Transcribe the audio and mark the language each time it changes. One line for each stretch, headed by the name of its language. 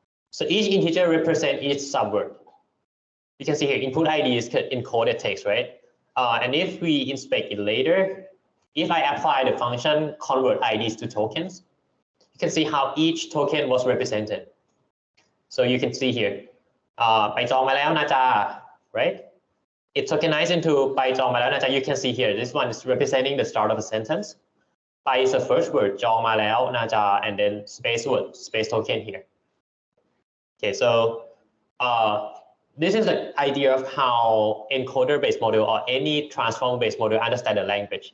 English: So each integer represents each subword. You can see here, input ID is encoded text, right? And if we inspect it later, if I apply the function convert IDs to tokens, you can see how each token was represented. So you can see here,
Thai: ไปจองมาแล้วนะจ๊ะ
English: right? It tokenized into
Thai: ไปจองมาแล้วนะจ๊ะ.
English: You can see here, this one is representing the start of a sentence. ไป is the first word,
Thai: จองมาแล้วนะจ๊ะ,
English: and then space word, space token here. Okay, so this is the idea of how encoder-based model or any transformer-based model understand the language.